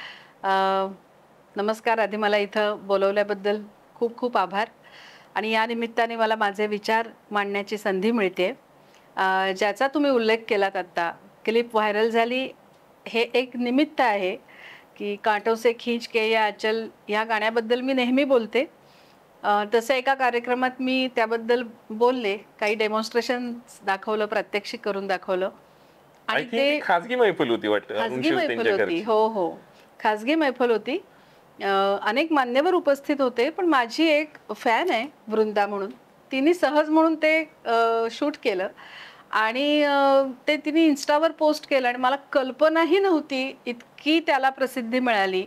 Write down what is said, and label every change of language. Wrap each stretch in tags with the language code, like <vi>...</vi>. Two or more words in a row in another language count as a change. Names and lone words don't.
<mr>नक्की. नमस्कार. आधी मला इथं बोलवल्याबद्दल खूप खूप आभार. आणि या निमित्ताने मला माझे विचार मांडण्याची संधी मिळते. ज्याचा तुम्ही उल्लेख केलात आत्ता, क्लिप व्हायरल झाली, हे एक निमित्त आहे की कांटो से खींच के या अचल या गाण्याबद्दल मी नेहमी बोलते. तसं एका कार्यक्रमात मी त्याबद्दल बोलले, काही डेमॉन्स्ट्रेशन दाखवलं, प्रात्यक्षिक करून दाखवलं. आणि ते खाजगी मैफल होती वाटतं, खाजगी मैफल होती. हो हो, खाजगी मैफल होती. अनेक मान्यवर उपस्थित होते, पण माझी एक फॅन आहे वृंदा म्हणून, तिने सहज म्हणून ते शूट केलं आणि ते तिने इन्स्टावर पोस्ट केलं आणि मला कल्पनाही नव्हती इतकी त्याला प्रसिद्धी मिळाली.</mr>